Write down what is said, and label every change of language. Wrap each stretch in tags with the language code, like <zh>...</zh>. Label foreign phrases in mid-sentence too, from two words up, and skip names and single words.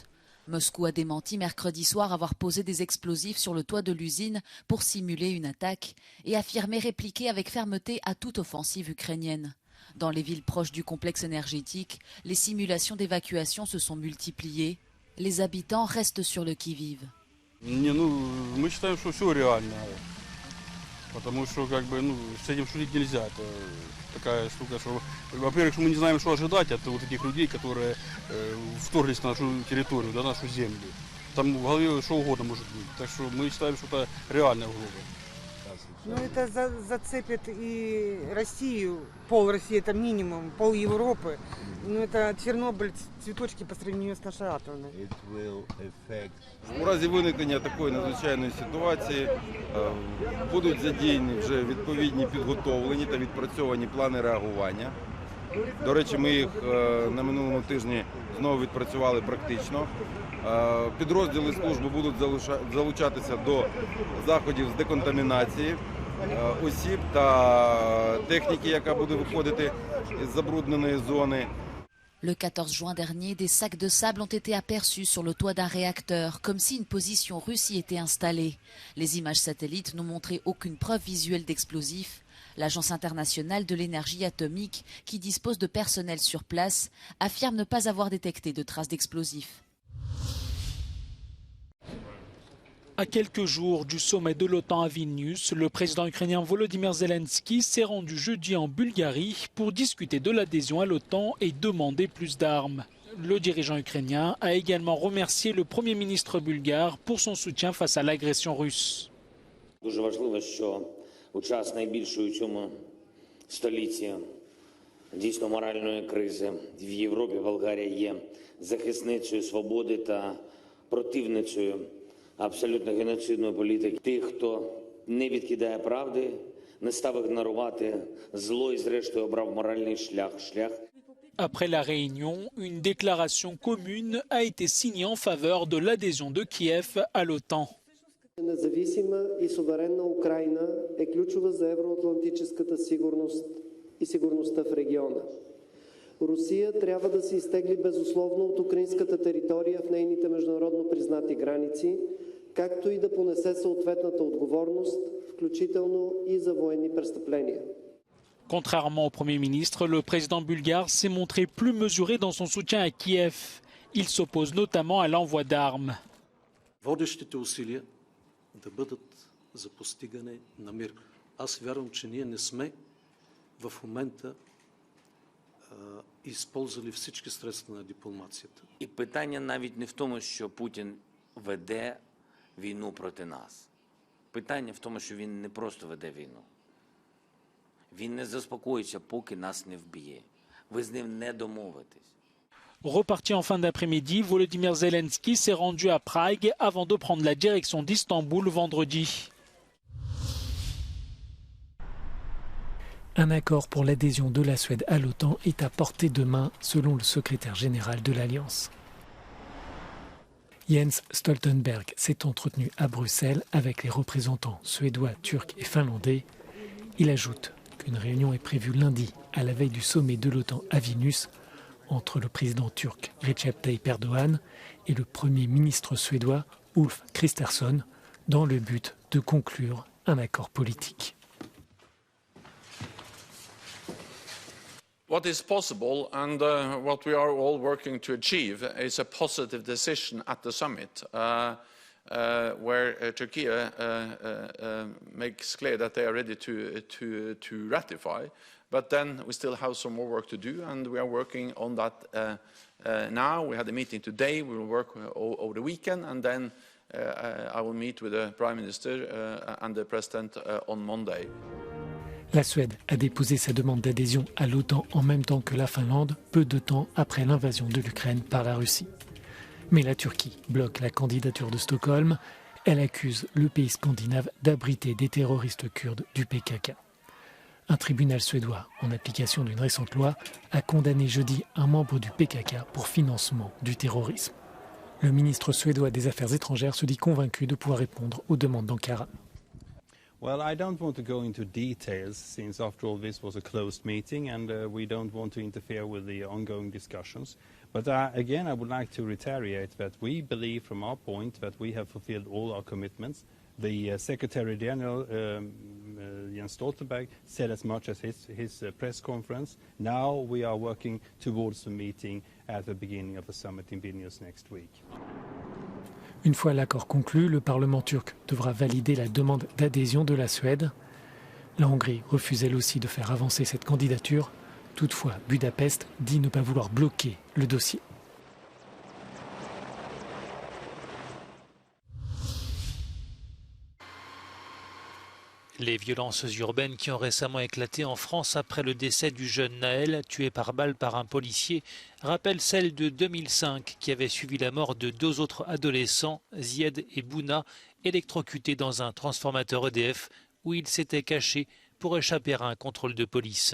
<fr>Moscou a démenti mercredi soir avoir posé des explosifs sur le toit de l'usine pour simuler une attaque et affirmé répliquer avec fermeté à toute offensive ukrainienne. Dans les villes proches du complexe énergétique, les simulations d'évacuation se sont multipliées. Les habitants restent sur le qui-vive.</fr> <ru>Потому что, с этим шутить нельзя. Это такая штука, что, во-первых, мы не знаем, что ожидать от вот этих людей, которые вторглись на нашу территорию, на нашу землю. Там в голове что угодно может быть. Так что мы считаем, что это реальная угроза. Ну, это зацепит и Россию, пол России, это минимум, пол Европы. Ну, это Чернобыль, цветочки по сравнению с нашей атомной.</ru> <uk>У разі виникнення такої надзвичайної ситуації будуть задіяні вже відповідні підготовлені та відпрацьовані плани реагування. До речі, ми їх на минулому тижні знову відпрацювали практично. Підрозділи служби будуть залучатися до заходів з деконтамінації осіб та техніки, яка буде виходити із забрудненої зони.</uk> <fr>Le 14 juin dernier, des sacs de sable ont été aperçus sur le toit d'un réacteur, comme si une position russe y était installée. Les images satellites n'ont montré aucune preuve visuelle d'explosifs. L'Agence internationale de l'énergie atomique, qui dispose de personnel sur place, affirme ne pas avoir détecté de traces d'explosifs. À quelques jours du sommet de l'OTAN à Vilnius, le président ukrainien Volodymyr Zelensky s'est rendu jeudi en Bulgarie pour discuter de l'adhésion à l'OTAN et demander plus d'armes. Le dirigeant ukrainien a également remercié le Premier ministre bulgare pour son soutien face à l'agression russe.</fr> <uk>Дуже важливо, що у час найбільшої у цьому столітті дійсно моральної кризи в Європі Болгарія є захисницею свободи та противницею абсолютно геноцидної політики. Тих, хто не відкидає правди, не став ігнорувати зло і зрештою обрав моральний шлях.</uk> <fr>Après la réunion, une déclaration commune a été signée en faveur de l'adhésion de Kiev à l'OTAN.</fr> <bg>Независима и суверенна Украина е ключова за евроатлантическата сигурност и сигурността в региона. Русия трябва да се изтегли безусловно от украинската територия в нейните международно признати граници, както и да понесе съответната отговорност, включително и за военни престъпления.</bg> <fr>Contrairement au Premier ministre, le président bulgare s'est montré plus mesuré dans son soutien à Kiev. Il s'oppose notamment à l'envoi d'armes.</fr> <bg>Водещите усилия да бъдат за постигане на мир. Аз вярвам, че ние не сме в момента използвали всички средства на дипломацията.</bg> <uk>І питання навіть не в тому, що Путін веде війну проти нас. Питання в тому, що він не просто веде війну. Він не заспокоїться, поки нас не вб'є. Ви з ним не домовитесь.</uk> <fr>Reparti en fin d'après-midi, Volodymyr Zelensky s'est rendu à Prague avant de prendre la direction d'Istanbul vendredi. Un accord pour l'adhésion de la Suède à l'OTAN est à portée de main, selon le secrétaire général de l'Alliance. Jens Stoltenberg s'est entretenu à Bruxelles avec les représentants suédois, turcs et finlandais. Il ajoute qu'une réunion est prévue lundi, à la veille du sommet de l'OTAN à Vilnius, entre le président turc Recep Tayyip Erdogan et le Premier ministre suédois Ulf Kristersson, dans le but de conclure un accord politique.</fr> <en>What is possible and what we are all working to achieve is a positive decision at the summit where Turkey makes clear that they are ready to ratify. But then we still have some more work to do, and we are working on that now. We had a meeting today. We will work over the weekend, and then I will meet with the Prime Minister and the President on Monday.</en> <fr>La Suède a déposé sa demande d'adhésion à l'OTAN en même temps que la Finlande, peu de temps après l'invasion de l'Ukraine par la Russie. Mais la Turquie bloque la candidature de Stockholm. Elle accuse le pays scandinave d'abriter des terroristes kurdes du PKK. Un tribunal suédois, en application d'une récente loi, a condamné jeudi un membre du PKK pour financement du terrorisme. Le ministre suédois des Affaires étrangères se dit convaincu de pouvoir répondre aux demandes d'Ankara.</fr> <en>Well, I don't want to go into details since, after all, this was a closed meeting and we don't want to interfere with the ongoing discussions. But again, I would like to reiterate that we believe from our point that we have fulfilled all our commitments. The Secretary General, Jens Stoltenberg, said as much as his press conference. Now we are working towards the meeting at the beginning of the summit in Vilnius next week.</en> <fr>Une fois l'accord conclu, le Parlement turc devra valider la demande d'adhésion de la Suède. La Hongrie refuse elle aussi de faire avancer cette candidature. Toutefois, Budapest dit ne pas vouloir bloquer le dossier. Les violences urbaines qui ont récemment éclaté en France après le décès du jeune Naël, tué par balle par un policier, rappellent celles de 2005 qui avait suivi la mort de 2 autres adolescents, Zied et Bouna, électrocutés dans un transformateur EDF où ils s'étaient cachés pour échapper à un contrôle de police.</fr>